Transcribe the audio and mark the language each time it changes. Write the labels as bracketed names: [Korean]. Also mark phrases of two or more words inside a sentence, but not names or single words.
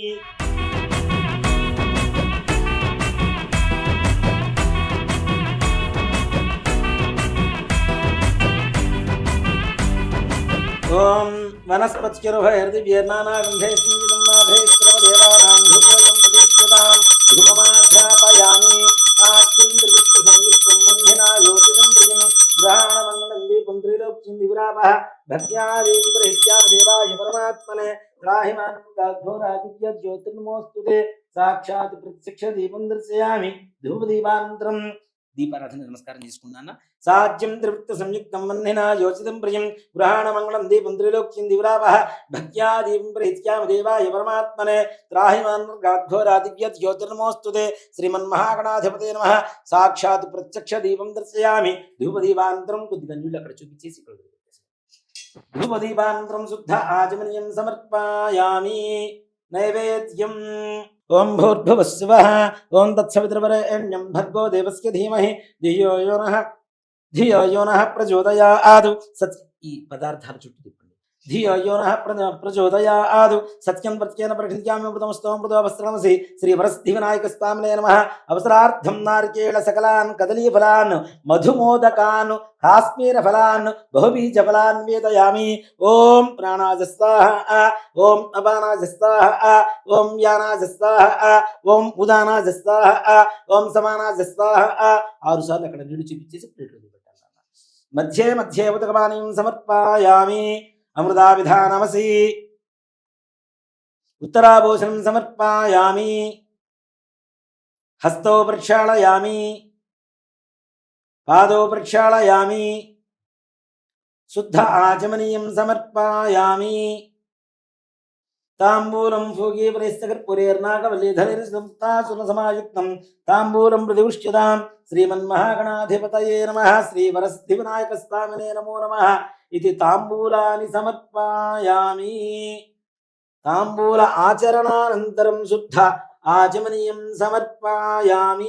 [Sanskrit] ओम वनस्पतिर्भयर्दिव्यर्नानागन्धे संयुतमाभेश्वरदेवानां धूपोऽयं प्रदीप्यतां धूपमाध्यापयामि साक्षिन्द्रवित्तसंयुक्तं वह्निना योजितं प्रियं ग्रहाणमङ्गलं दीपं त्रिलोक्यं दिविरापः भक्त्यादीन्द्रहित्या देवाय परमात्मने त्राहि मां घोरादिव्यज्योतिर्नमोऽस्तु ते साक्षात् प्रत्यक्ष दीपं दर्शयामि धूपदीपानन्तरं [Telugu] దీపారాధన నమస్కారం చేసుకున్నాను [Sanskrit] సాధ్యం త్రివృత్త సంయుక్తం వన్నినా యోచితం ప్రియం గృహాణమంగళం దీపం త్రిలోక్యం దివిరాపః భక్త్యా దీపం ప్రీత్యామ దేవాయ పరమాత్మనే త్రాహిమాన్ఘోరాదివ్యత్ జ్యోతిర్నమోస్తుతే శ్రీమన్మహాగణాధిపతే నమః సాక్షాత్ ప్రత్యక్ష దీపం దర్శయామి ధూపదీపానంతరం [Telugu] కొద్దిగా నీళ్ళు అక్కడ చూపించేసి ఇక్కడ [Sanskrit] ధూపదీపానంతరం శుద్ధ ఆచమనీయం సమర్పయామి నైవేద్యం ओम भूर्भुवः स्वः ओम तत्सवितुर्वरेण्यं भर्गो देवस्य धीमहि धियो यो नः प्रचोदयात् सत् [Telugu] ఈ పదార్థాల చుట్టూ తిప్పండి [Sanskrit] ధియో యో నః ప్రచోదయాत् సత్యం ప్రత్యేన ప్రకృత్యామి అమృతమస్తోం మృతోపస్త్రమసి శ్రీ వరసిద్ధివినాయకస్వామినే నమః అవసరార్థం నారికేళ సకలాన్ కదలీఫలాన్ మధుమోదకాన్ కాశ్మీర ఫలాన్ బహుబీజ ఫలాన్ వేదయామి ఓం ప్రాణాయ స్వాహ ఓం అపానాయ స్వాహ ఓం యానాయ స్వాహ ఓం ఉదానాయ స్వాహ ఓం సమానాయ స్వాహ [Telugu] 6 సార్లు అక్కడ నీళ్లు చూపించేసి ప్లేట్లో పెట్టాలి [Sanskrit] మధ్యే మధ్యే ఉదకపానీయం సమర్పయామి అమృతావిధానమసి उत्तराभूषणं समर्पयामि हस्तौ प्रक्षालयामि पादौ प्रक्षालयामि शुद्ध आचमनीयं समर्पयामि తాంబూలం భోగీపరిస్తకర్పురేర్నాగవల్లీధరైర్సమాయుక్తం తాంబూలం ప్రతివృష్యతాం శ్రీమన్మహాగణాధిపతయే నమః శ్రీవరసిద్ధివినాయకస్వామినే నమో నమః ఇది తాంబూలాని సమర్పయామి. తాంబూల ఆచరణానంతరం శుద్ధ ఆచమనీయం సమర్పయామి.